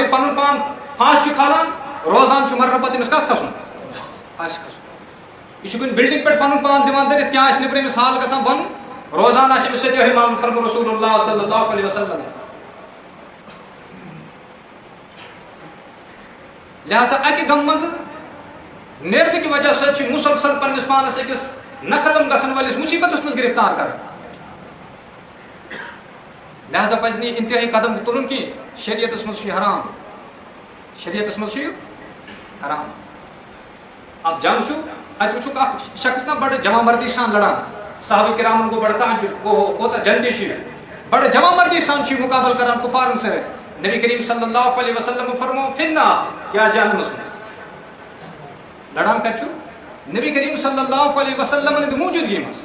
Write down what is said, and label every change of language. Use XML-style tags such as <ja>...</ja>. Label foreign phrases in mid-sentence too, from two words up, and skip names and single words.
<ks>یہِ پنُن پان پھانٛس چھُ کھالان روزان چھُ مرنہٕ پتہٕ أمِس کتھ کھسُن آسہِ کھسُن یہ کُنہِ بلڈنگ پہ پن پان دِوان دٔرِتھ کیٛاہ آسہِ نیٚبرٕ أمِس حال گژھان بۄن روزان آسہِ أمِس سۭتۍ یِہوٚے معاملہٕ فرمو رسول اللہ</ks> <ar>صلی اللہ علیہ وسلم</ar> <ks>لہذا اکہ غم مز نیرنہ</ks> <ur>کی وجہ سے</ur> <ks>مسلسل پنس پانس أکس نہ ختم گژھن وٲلِس مصیبتس مز گرفتار کر. لہذا پزِ نہٕ انتہائی قدم تُلُن کینٛہہ. شریعتس مز چھُ حرام، شریعتس مز چھُ حرام. اب جنگ چھُ اتہِ وٕچھُکھ اکھ شخص نا بڑٕ جمع مردی سان لڑان. صحابہ کرامن گوٚو بڑٕ تعجب، کوتاہ جلدی چھُ یہِ بڑٕ جمع مردی سان چھُ مقابل کران کفارن سۭتۍ. نبی کریم</ks> <ar>صلی اللہ علیہ وسلم</ar> <ks>فرمو فِنا یا جہنمس مز. لڑان کتہِ چھُ؟ نبی کریم</ks> <ar>صلی اللہ علیہ وسلم</ar> <ks>ہٕنٛدِ موجوٗدگی منٛز.</ks>